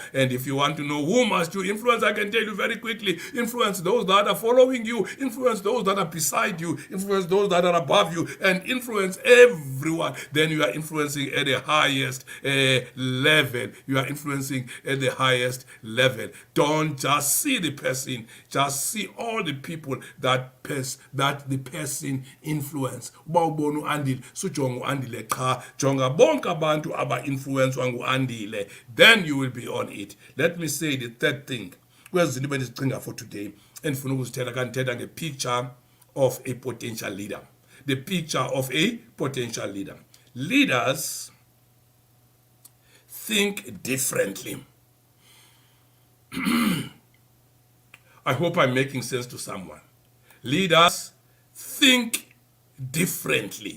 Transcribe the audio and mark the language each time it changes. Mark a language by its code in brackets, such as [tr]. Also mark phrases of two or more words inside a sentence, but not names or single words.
[en] And if you want to know who must you influence, I can tell you very quickly: influence those that are following you, influence those that are beside you, influence those that are above you, and influence everyone. Then you are influencing at the highest level. You are influencing at the highest level. Don't just see the person, just see all the people that the person influence. [xh] Uba ubona uAndile sujonga uAndile cha, jonga bonke abantu aba-influencwa ngu-Andile. [en] Then you will be on it. Let me say the third thing. [xh] Kwezinto bendizicinga [en] for today, [xh] endifuna ukuzithetha kandithetha nge- [en] picture of a potential leader. The picture of a potential leader. Leaders think differently. I hope I'm making sense to someone. Leaders think differently.